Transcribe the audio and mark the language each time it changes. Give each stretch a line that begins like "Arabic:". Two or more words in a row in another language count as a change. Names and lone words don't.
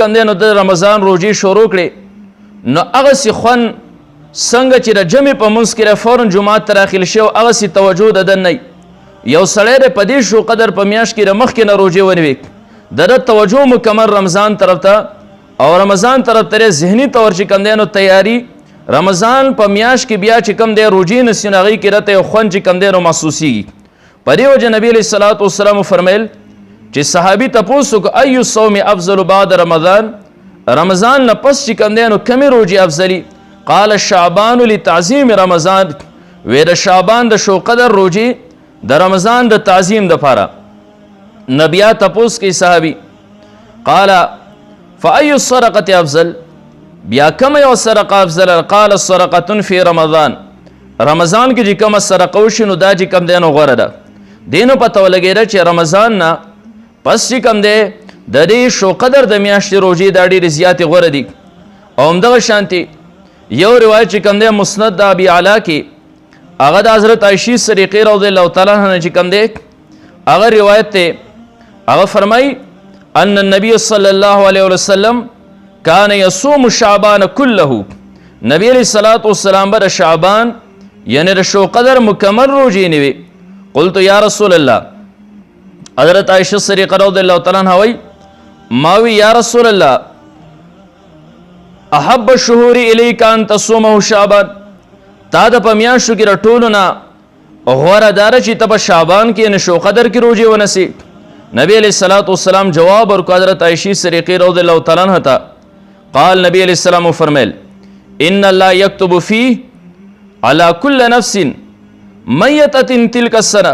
Pashto: کوم دی نو د رمضان روژې شروع کړې نو هغسې خوند څنګه چې د جمع په منځ کې فورا جومات ته داخل شي او هغسې توجه د ده نه یو سړی دی په دې شو قدر په میاشت کې د مخکې نه روژې ونیوي د ده توجه مکمل رمضان طرف ته او رمضان طرف ته ذهني طور چې کوم دی نو تیاری رمضان په میاشت کې بیا چې کوم دی روژې نسي نو هغوی کې راته یو خوند چې کوم دی نو محسوسیږي. په دې وجه نبي
Arabic: علیه الصلاة والسلام
Pashto: فرمیل چې صحابي تپوس وکړو
Arabic: ای الصوم افضل بعد رمضان
Pashto: رمضان نه پس چې کوم دی نو کمې روژې افضلي؟
Arabic: قال شعبان لتعظیم رمضان
Pashto: وی د شعبان د شو قدر روژې د رمضان د تعظیم دپاره. نبیا تپوس کوي صحابي
Arabic: قال فأي الصدقة افضل
Pashto: بیا کوم یو صدقه افضل؟
Arabic: قال صدقة فی رمضان
Pashto: رمضان کې چې کومه صدقه وشي نو دا چې کوم دی نو غوره ده. دې نو پته ولګېده چې رمضان نه پس چې کوم دی د دې شو قدر د میاشتې روژې دا ډېرې زیاتې غوره دي. او همدغه شانتې یو روایت چې کوم دی مسند د ابي اعلی کې هغه د حضرت عایشې صدیقې
Arabic: رضی الله تعالی عنها
Pashto: چې کوم دی هغه روایت دی هغه فرمایي
Arabic: ان النبي صلی الله علیه وسلم کان یصوم شعبان
Pashto: کله نبی
Arabic: علیه الصلاة والسلام
Pashto: به د شعبان یعنی د شو قدر مکمل روژې نیوي.
Arabic: قلت یا رسول الله
Pashto: حضرت عایشہ صدیقہ
Arabic: رضی اللہ تعالی عنہ
Pashto: وی ماوی
Arabic: یا رسول اللہ احب الشهور الیک ان تصومه شعبان
Pashto: تا د په میاشتو کې د ټولو نه غوره داره چې ته په شعبان کې یعنې شو قدر کې روژې ونسي. نبی
Arabic: علیه الصلاة والسلام
Pashto: جواب ورکړو حضرت عایشې صدیقې
Arabic: رضی الله تعالی عنہ
Pashto: ته.
Arabic: قال نبی علیه السلام فرمیل ان الله یکتب فیه علی کل نفس میتة تلک السنه.